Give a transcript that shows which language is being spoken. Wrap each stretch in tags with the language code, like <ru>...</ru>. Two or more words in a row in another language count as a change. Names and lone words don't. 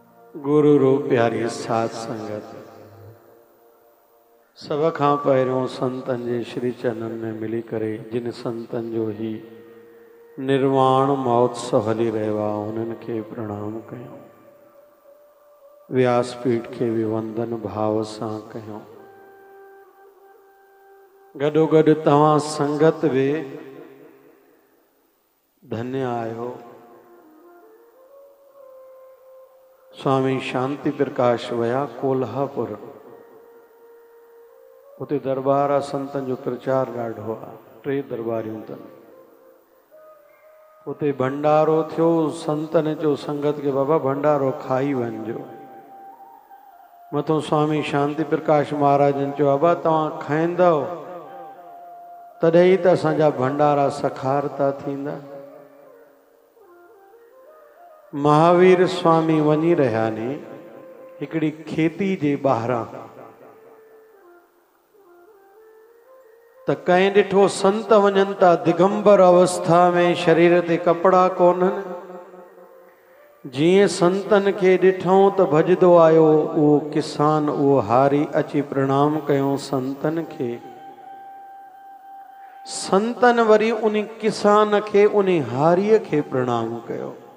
<sd>गुरु रूप प्यारी साध संगत सब खां पहिरियों संतन जे श्री चरणन में मिली करे जिन संतन जो ही निर्वाण महोत्सव हली रहियो आहे उन्हनि खे प्रणाम कयूं। व्यासपीठ के भी वंदन भाव सां कयूं। गॾोगॾु तव्हां संगत भी धन्य आयो। स्वामी शांति प्रकाश वया कोल्हापुर, उते दरबार संतन जो प्रचार ॾाढो आहे। 3 दरबारियूं अथनि। उते भंडारो थियो। संतन चयो संगत के बाबा भंडारो खाई वञिजो। मथों स्वामी शांति प्रकाश महाराजन चयो बाबा तव्हां खाईंदव तॾहिं त असांजा भंडारा सखारता थींदा। महावीर स्वामी वञी रहिया ने हिकिड़ी खेती जे ॿाहिरां त कंहिं ॾिठो संत वञनि था दिगंबर अवस्था में, शरीर ते कपड़ा कोन्हनि। जीअं संतन खे ॾिठऊं त भॼदो आयो उहो किसान, उहो हारी अची प्रणाम कयूं संतन खे। संतन वरी उन किसान खे उन हारीअ खे प्रणाम कयो।</sd>